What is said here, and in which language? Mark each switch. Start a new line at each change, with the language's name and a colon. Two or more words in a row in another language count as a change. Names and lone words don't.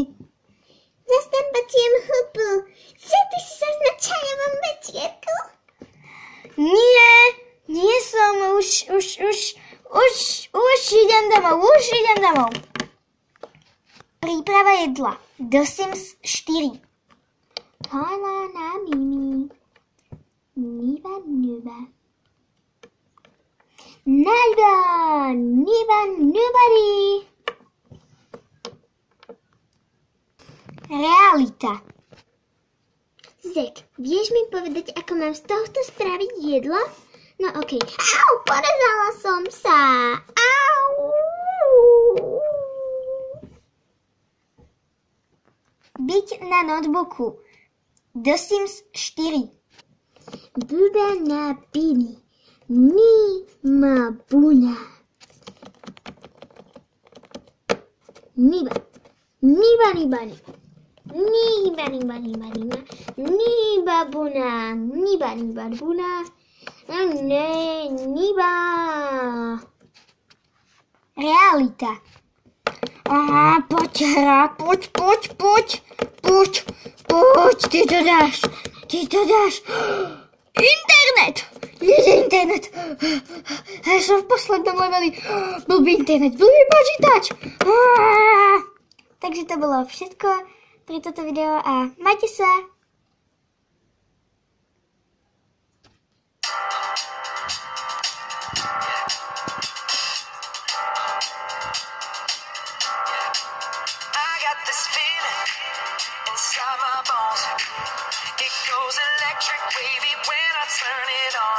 Slovak: Zas tam baciem hubu. Zek, ty si zas na čajovom večierku? Nie som. Už idem domov. Príprava jedla. The Sims 4. Hala na Mimi. Niba. Nada. Niba nobody. Realita. Zek, vieš mi povedať, ako mám z tohto spraviť jedlo? No okej. Au, porezala som sa. Au. byť na notebooku. The Sims 4. Buda na bini. Ni ma buna. Niba. Niba niba niba. Niba niba niba niba. Niba buna. Niba niba buna. Ne, niba. Realita. Aha, poď hra, poď, ty to dáš. Internet! Ide internet! Ja som v poslednom leveli. Blbý internet, blbý počítač. Takže to bolo všetko pre toto video a majte sa.
English: This feeling inside my bones, it goes electric wavy when I turn it on.